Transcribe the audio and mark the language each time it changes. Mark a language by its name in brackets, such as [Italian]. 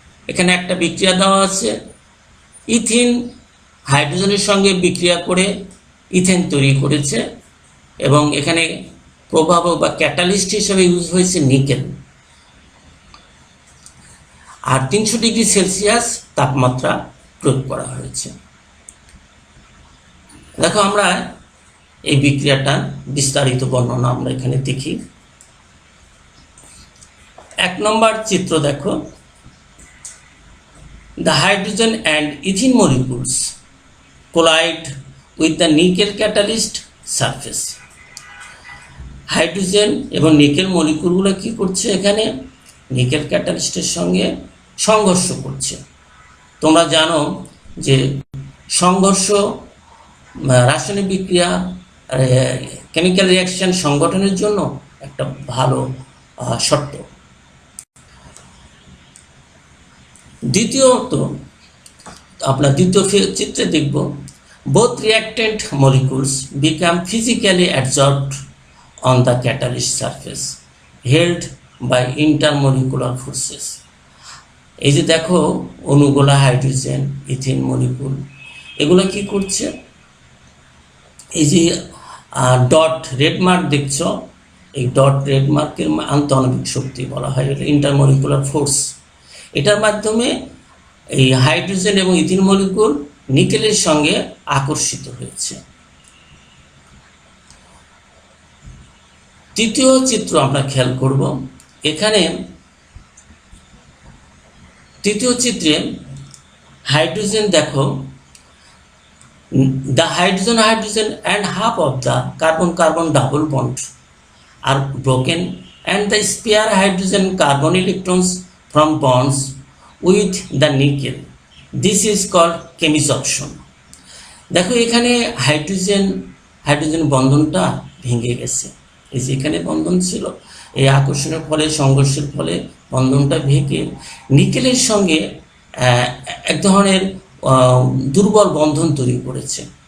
[Bangla] এখানে একটা বিক্রিয়া দেওয়া আছে, ইথিন হাইড্রোজেনের সঙ্গে বিক্রিয়া করে ইথেন তৈরি করেছে এবং এখানে প্রভাবক বা ক্যাটালিস্ট হিসেবে ইউজ হয়েছে নিকেল। আর 300 ডিগ্রি সেলসিয়াস তাপমাত্রা প্রয়োগ করা হয়েছে। দেখো আমরা এই বিক্রিয়াটা বিস্তারিত বর্ণনা আমরা এখানে দেখি। 1 নম্বর চিত্র দেখো, [English] the hydrogen and ethene molecules collide with the nickel catalyst surface. [Bangla] Hydrogen এবং নিকেল মলিকুলগুলো কি করছে, এখানে নিকেল ক্যাটালিস্টের সঙ্গে সংঘর্ষ করছে। তোমরা জানো যে সংঘর্ষ রাসায়নিক বিক্রিয়া কেমিক্যাল রিঅ্যাকশন সংগঠনের জন্য একটা ভালো শর্ত। দ্বিতীয়ত আমরা দ্বিতীয় চিত্রে দেখব, [English] both reactant molecules become physically adsorbed on the catalyst surface held by intermolecular forces. [Bangla] এই যে দেখো অণুগুলা হাইড্রোজেন ইথিন মলিকুল এগুলো কি করছে, এই যে ডট রেড মার্ক দেখছো, এই ডট রেড মার্কের আন্তঃআণবিক শক্তি বলা হয়, এটা ইন্টারমলিকুলার ফোর্স। এটার মাধ্যমে এই হাইড্রোজেন এবং ইথিন মলিকুল নিকেলের সঙ্গে আকর্ষিত হয়েছে। তৃতীয় চিত্র আমরা খেয়াল করব, এখানে তৃতীয় চিত্রে হাইড্রোজেন দেখো, [English] the hydrogen and half of the carbon double bond are broken and the spare hydrogen carbon electrons from bonds with the nickel. This is called chemisorption. [Bangla] দেখো এখানে হাইড্রোজেন বন্ধনটা ভেঙে গেছে। এই যে এখানে বন্ধন ছিল, এই আকর্ষণের ফলে সংঘর্ষের ফলে বন্ধনটা ভেঙে নিকেলের সঙ্গে এক ধরনের দুর্বল বন্ধন তৈরি করেছে।